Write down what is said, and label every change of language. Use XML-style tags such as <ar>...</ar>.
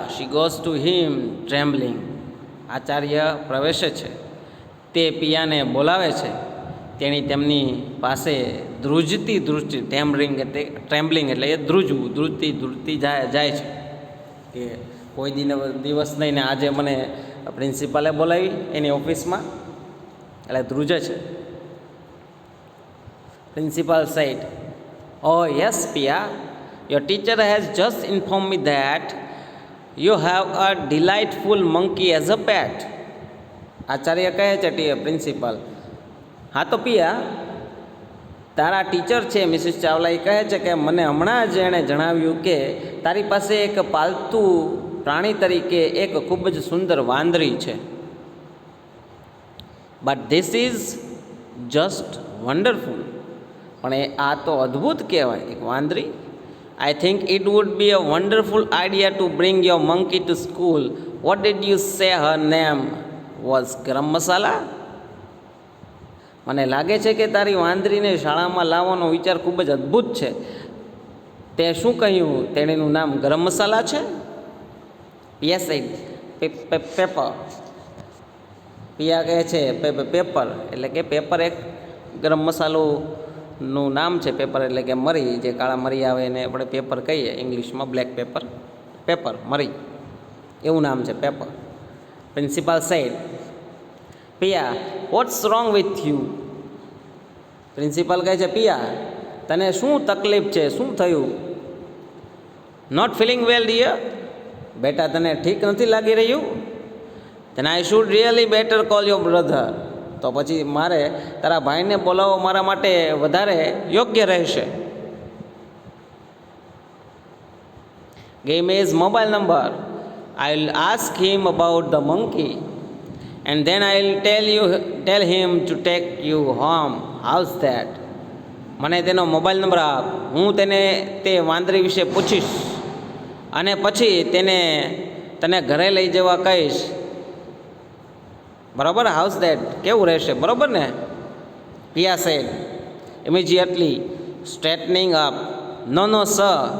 <en>She goes to him trembling.</en> <gu>Acharya પ્રવેશે છે. તે પિયાને બોલાવે છે. તેણી તેમની પાસે ધ્રુજતી ટ્રેમ્બલિંગ એટલે એ ધ્રુજતી જાય છે કે કોઈ દિવસ નહીં ને આજે મને પ્રિન્સિપાલે બોલાવી એની ઓફિસમાં, એટલે ધ્રુજે છે.</gu> <en>Principal said, "Oh yes, Pia. Your teacher has just informed me that you have a delightful monkey as a pet."</en> <gu>Acharya કહે છે પ્રિન્સિપાલ, હા તો પિયા, તારા ટીચર છે મિસિસ ચાવલા, એ કહે છે કે મને હમણાં જ એણે જણાવ્યું કે તારી પાસે એક પાલતુ પ્રાણી તરીકે એક ખૂબ જ સુંદર વાંદરી છે.</gu> <en>But this is just wonderful.</en> <gu>પણ આ તો અદ્ભુત કહેવાય, એક વાંદરી.</gu> <en>I think it would be a wonderful idea to bring your monkey to school. What did you say her name was?</en> <gu>ગરમ મસાલા? મને લાગે છે કે તારી વાંદરીને શાળામાં લાવવાનો વિચાર ખૂબ જ અદ્ભુત છે. તે શું કહ્યું? તેણીનું નામ ગરમ મસાલા છે? Yes, paper. પિયા કહે છે પેપર, એટલે કે પેપર એક ગરમ મસાલોનું નામ છે. પેપર એટલે કે મરી, જે કાળા મરી આવે એને આપણે પેપર કહીએ ઇંગ્લિશમાં, બ્લેક પેપર મરી, એવું નામ છે paper.</gu> <en>Principal said, Pia, what's wrong with you?</en> <gu>Principal કહે છે, પિયા, તને શું તકલીફ છે, શું થયું?</gu> <en>Not feeling well dear?</en> <gu>બેટા, તને ઠીક નથી લાગી રહ્યું?</gu> <en>then I should really better call your brother.</en> <gu>તો પછી મારે તારા ભાઈને બોલાવવો મારા માટે વધારે યોગ્ય રહેશે.</gu> <en>Give me his mobile number. I'll ask him about the monkey and then I'll tell him to take you home. How's that?</en> <gu>મને તેનો મોબાઈલ નંબર આપ, હું તેને તે વાંદરી વિશે પૂછીશ અને પછી તને ઘરે લઈ જવા કહીશ. બરાબર?</gu> <en>how's that,</en> <gu>કેવું રહેશે? બરાબર ને?</gu> <en>Pia said, immediately straightening up. No sir.</en>